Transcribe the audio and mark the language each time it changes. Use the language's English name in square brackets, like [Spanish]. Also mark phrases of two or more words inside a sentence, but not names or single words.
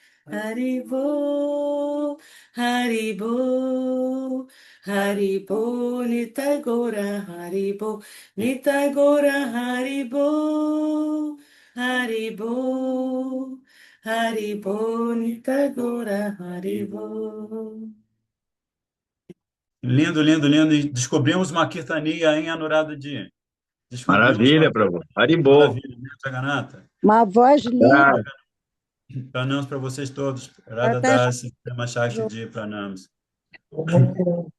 [Portuguese] Haribo, Haribo, Haribo, Nitagora, Haribo, Nitagora, Haribo, Haribo, Haribo, Nitagora, Haribo. Lindo, lindo, lindo. E descobrimos uma Kirtania em Anuradha. Descobrimos uma Maravilha, Prabhu. Haribol. maravilha, né, Jagannatha? Uma voz linda. Tá, Pranams para vocês todos. Ela Radha tá Das, Prema Shakti Ji, Pranams. Oh, Pranam.